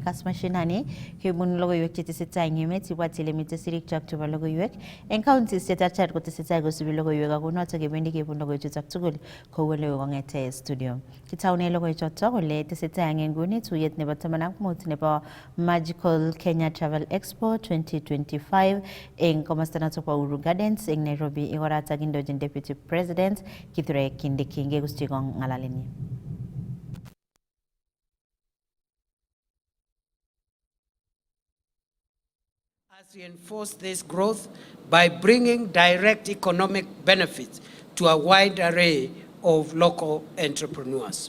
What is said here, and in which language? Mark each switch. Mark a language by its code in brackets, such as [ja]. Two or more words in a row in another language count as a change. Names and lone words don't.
[kln] Kass Mashinani kebun logoiwek chetesetai en emet ibwat ile mite sirik chok chebo logoiwek en counties cheterter kotesetai kosubi logoiwek ako notok kebendi kebun logoiwechutok tugul kou ole kongete studio kitaune logoiwechotok ole tesetai en nguni tuyet nebo 15 nebo Magical Kenya Travel Expo 2025 en komosta notok bo Uhuru Gardens en Nairobi igorata kindojin Deputy President Kithure Kindiki ngegustigong ngalaleni. [en] As we enforce this growth by bringing direct economic benefits to a wide array of local entrepreneurs.